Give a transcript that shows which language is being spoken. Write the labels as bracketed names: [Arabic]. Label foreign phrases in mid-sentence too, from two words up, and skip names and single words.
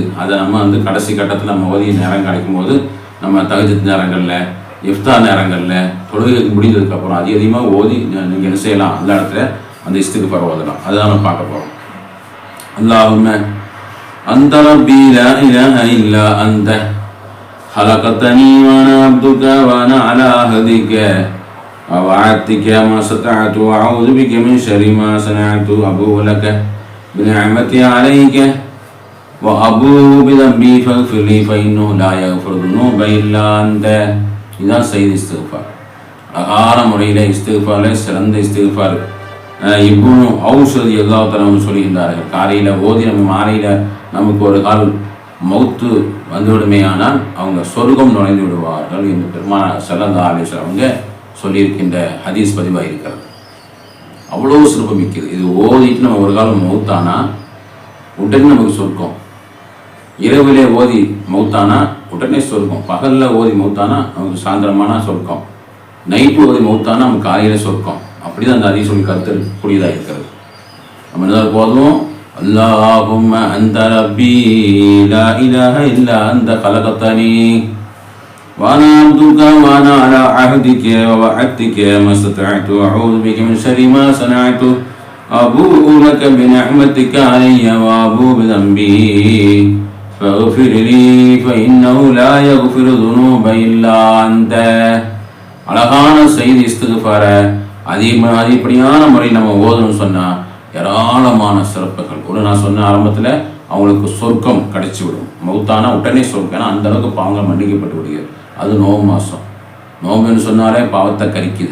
[Tamil] அதை நம்ம கடைசி கட்டத்தில் நம்ம ஓதி நேரம் கிடைக்கும் போது நம்ம தஹஜ்ஜுத் நேரங்களில், இஃப்தார் நேரங்களில், தொழுகை முடிந்ததுக்கப்புறம் அதிகமாக ஓதி நீங்கள் என்ன செய்யலாம்? அந்த இடத்துல அந்த இஸ்திக்ஃபார் ஓதலாம். அதுதான் நம்ம பார்க்க போகிறோம். [Arabic] اللهم أنت ربي لا إله إلا أنت خلقتني وانا عبدك وانا على عهدك ووعدتك ما استطعت واعوذ بك من شر ما صنعت ابوء لك بنعمتي عليك وابوء بذنبي فاغفر لي فانه لا يغفر الذنوب الا انت. [Tamil] இதுதான் செய்தி இஸ்திக்ஃபார். அழகான முறையில் இஸ்திக்ஃபார்ல சிறந்த இஸ்திக்ஃபார் இப்னு அவுஸ் [Arabic] رضي الله تعالى [Tamil] சொல்கின்றார்கள். காலையில் ஓதி நம்ம மாலையில் நமக்கு ஒரு கால் மௌத்து வந்துவிடுமே ஆனால் அவங்க சொர்க்கம் நுழைந்து விடுவார்கள் என்று பெருமானார் [Arabic] صلى الله عليه وسلم [Tamil] அவங்க சொல்லியிருக்கின்ற ஹதீஸ் பதிவாக இருக்கிறது. அவ்வளோ சிறப்பு மிக்கது. இது ஓதிட்டு நம்ம ஒரு காலம் மௌத்தானா உடனே நமக்கு சொர்க்கம். இரவிலே ஓதி மௌத்தானா உடனே சொர்க்கம். பகலில் ஓதி மௌத்தானா நமக்கு சாயந்தரமான சொர்க்கம். நைட்டு ஓதி மௌத்தானா நமக்கு காலையில் சொர்க்கம். அப்படிதான் அந்த ஹதீஸ் சொல்லி கருத்துக்கூடியதாக இருக்கிறது. நம்ம என்ன போதும் [Arabic] اللهم أنت ربي لا إله إلا أنت خلقتني وأنا عبدك وأنا على عهدك ووعدتك ما استطعت وأعوذ بك من شر ما صنعت أبوء لك بنعمتك علي وأبوء بذنبي فاغفر لي فإنه لا يغفر الذنوب إلا أنت. [Tamil] அழகான செய்தி இஸ்திக்ஃபார அதிகப்படியான முறை நம்ம ஓதணும்னு சொன்னால் ஏராளமான சிறப்புகள். ஒரு நான் சொன்ன ஆரம்பத்தில் அவங்களுக்கு சொர்க்கம் கிடைச்சி விடும். மௌத்தானா உடனே சொர்க்கம். அந்த அளவுக்கு பாவங்கள் மன்னிக்கப்பட்டு விடுகிறது. அது நோம்பு மாதம். நோம்புன்னு சொன்னாலே பாவத்தை கரிக்குது.